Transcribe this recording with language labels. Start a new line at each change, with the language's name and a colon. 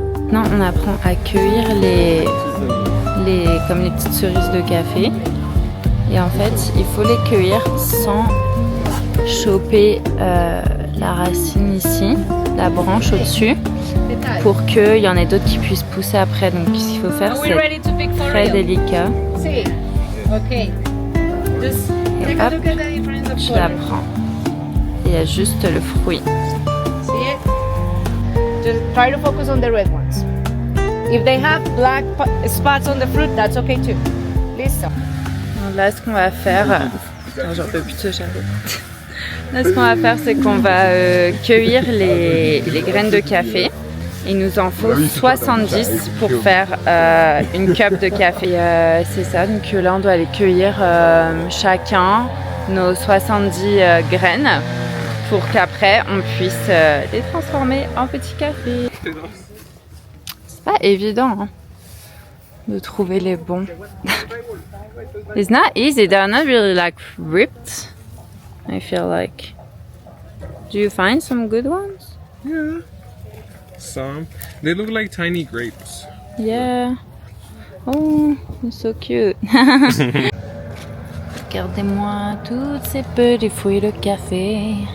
French: Maintenant, on apprend à cueillir comme les petites cerises de café. Et en fait, il faut les cueillir sans choper la racine ici, la branche au-dessus, pour qu'il y en ait d'autres qui puissent pousser après. Donc, ce qu'il faut faire, c'est très délicat.
English: See. Okay. Just take a look at the difference of
French: Je la
English: color.
French: prends. Il y a juste le fruit.
English: See it? Just try to focus on the red ones. If they have black spots on the fruit, that's okay too.
Spanish: Listo.
French: Donc là, ce qu'on va faire... Attends, j'en peux plus de ce chapeau. Là, ce qu'on va faire, c'est qu'on va cueillir les graines de café. Il nous en faut 70 pour faire une cup de café. C'est ça, donc là, on doit aller cueillir chacun nos 70 graines pour qu'après, on puisse les transformer en petit café. C'est pas évident hein, de trouver les bons.
English: It's not easy. They're not really like ripped. I feel like. Do you find some good ones? Yeah. Some. They look like tiny grapes. Yeah. Oh, it's so cute.
French: Regardez-moi toutes ces petits fruits de café.